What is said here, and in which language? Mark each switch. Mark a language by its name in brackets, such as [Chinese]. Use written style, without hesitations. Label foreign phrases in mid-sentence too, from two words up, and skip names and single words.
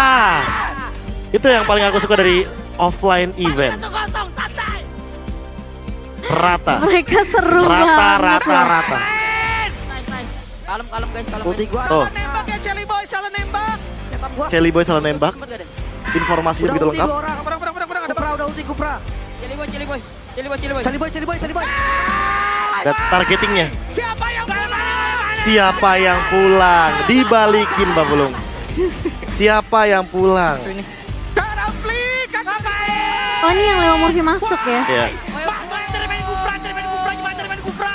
[Indonesian] Itu yang paling aku suka dari offline event. Rata. Mereka seru Rata, banget. rata, loh. rata. Kalem guys, kalem. Tuh, Nembak ya Celi Boy, salah nembak. Celi Boy salah nembak. Sempet gak deh? Informasinya begitu lengkap. Berang, ada ulti Kupra. Celi boy, celi boy. Celi boy, celi boy. Celi Boy. Dan targetingnya. Siapa yang pulang? Siapa yang pulang? Dibalikin Bang Bulung. Siapa yang pulang? Karafli, kakak baik. Oh, ini yang Leo Murphy masuk ya. Ya. Cari main Kupra, gimana cari main Kupra?